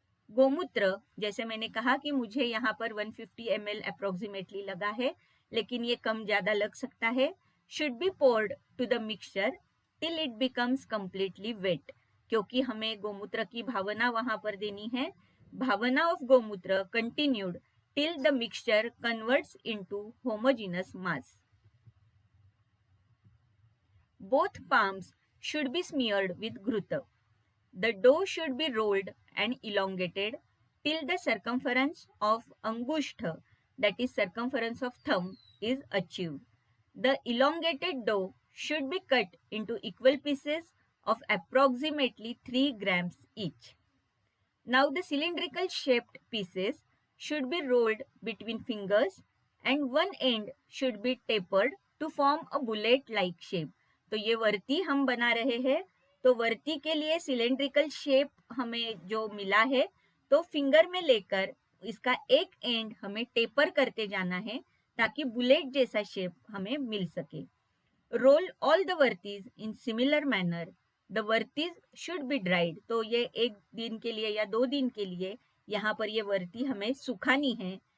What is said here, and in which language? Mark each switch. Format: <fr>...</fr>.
<hi>गोमूत्र, जैसे मैंने कहा कि मुझे यहाँ पर 150 ml अप्रोक्सीमेटली लगा है, लेकिन ये कम ज्यादा लग सकता है।</hi> <en>should be poured to the mixture till it becomes completely wet,</en> <hi>क्योंकि हमें गोमूत्र की भावना वहां पर देनी है।</hi> <en>Bhavana of gomutra continued till the mixture converts into homogeneous mass. Both palms should be smeared with ghrita. The dough should be rolled and elongated till the circumference of angushtha, that is circumference of thumb, is achieved. The elongated dough should be cut into equal pieces of approximately 3 grams each. Now the cylindrical shaped pieces should be rolled between fingers and one end should be tapered to form a bullet like shape.</en> <hi>तो ये वर्ती हम बना रहे हैं, तो वर्ती के लिए cylindrical shape हमें जो मिला है, तो फिंगर में लेकर इसका एक एंड हमें टेपर करते जाना है ताकि बुलेट जैसा शेप हमें मिल सके।</hi> <en>roll all the vartis in similar manner, the vartis should be dried,</en> <hi>तो ये 1 दिन के लिए या 2 दिन के लिए यहाँ पर ये वर्ती हमें सुखानी है।</hi>